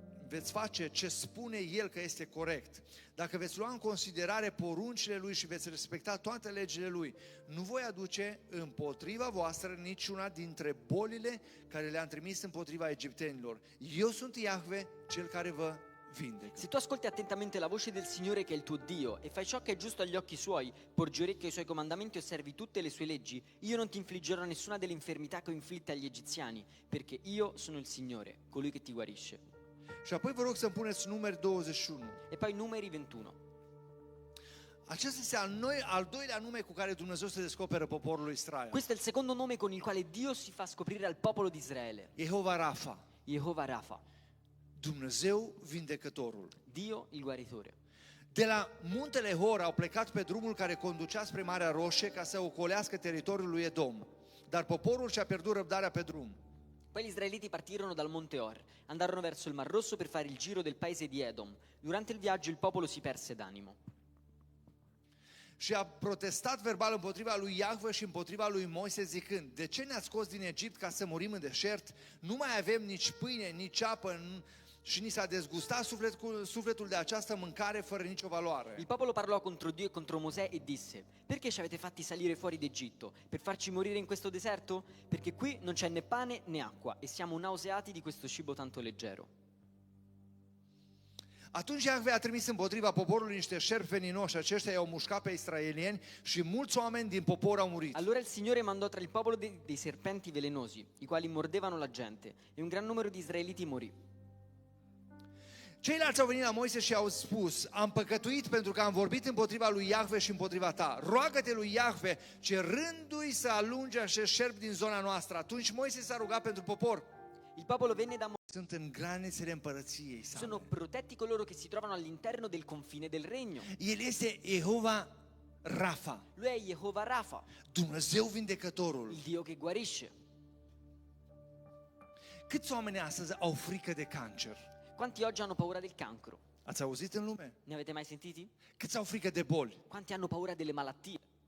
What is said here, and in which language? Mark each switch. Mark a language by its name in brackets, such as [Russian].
[Romanian] veți face ce spune El că este corect, dacă veți lua în considerare poruncile Lui și veți respecta toate legile Lui, nu voi aduce împotriva voastră niciuna dintre bolile care le-am trimis împotriva egiptenilor. Eu sunt Iahve, Cel care vă vindecă. [Italian] Se tu ascolti attentamente la voce del Signore che è il tuo Dio e fai ciò che è giusto agli occhi suoi, porgi orecchio ai suoi comandamenti e osservi tutte le sue leggi, io non ti infliggerò nessuna delle infermità che ho inflitte agli egiziani, perché io sono il Signore, colui che ti guarisce. [Romanian] Și apoi vă rog să-mi puneți Numeri 21. [Italian] E poi Numeri 21. [Romanian] Acesta este al doilea nume cu care Dumnezeu se descoperă poporului Israel. [Italian] Questo è il secondo nome con il quale Dio si fa scoprire al popolo di Israele. [Romanian] Jehova Rafa, [Italian] Jehovah Rafa, [Romanian] Dumnezeu vindecătorul. [Italian] Dio il guaritore. [Romanian] De la muntele Hor au plecat pe drumul care conducea spre Marea Roșie ca să ocolească teritoriul lui Edom. Dar poporul și-a pierdut răbdarea pe drum. [Italian] Poi gli israeliti partirono dal monte Or, andarono verso il Mar Rosso per fare il giro del paese di Edom. Durante il viaggio il popolo si perse d'animo. [Romanian] Și a protestat verbal împotriva lui Iahve și împotriva lui Moise zicând: de ce ne-ați scos din Egipt ca să murim în deșert? Nu mai avem nici pâine, nici apă și ni s-a dezgustat sufletul de această mâncare fără nicio valoare. [Italian] Il popolo parlò contro Dio e contro Mosè e disse: perché ci avete fatti salire fuori d'Egitto? Per farci morire in questo deserto? Perché qui non c'è né pane né acqua e siamo nauseati di questo cibo tanto leggero. [Romanian] Atunci Iahve a trimis împotriva poporului niște șerpi veninoși, aceștia i-au mușcat pe israelieni și mulți oameni din popor au murit. [Italian] Allora il Signore mandò tra il popolo dei serpenti velenosi, i quali mordevano la gente, e un gran numero di israeliti morì. [Romanian] Ceilalți au venit la Moise și au spus: am păcătuit pentru că am vorbit împotriva lui Iahve și împotriva ta. Roagă-te lui Iahve, cerându-i să alunge acești șerpi din zona noastră. Atunci Moise s-a rugat pentru popor. [Italian] Il popolo venne da Mosè. [Romanian] Sunt în granițele împărăției sale. [Italian] Sono protetti coloro che si trovano all'interno del confine del regno. [Romanian] El este Jehova Rafa, [Italian] Lui è Jehovah Rafa, [Romanian] Dumnezeu vindecătorul. [Italian] il Dio che guarisce. [Romanian] Câți oameni astăzi au frică de cancer? [Italian] Quanti oggi hanno paura del cancro? [Romanian] Ați auzit în lume? [Italian] Ne avete mai sentiti? [Romanian] Câți au frică de boli? [Italian] Quanti hanno paura delle malattie?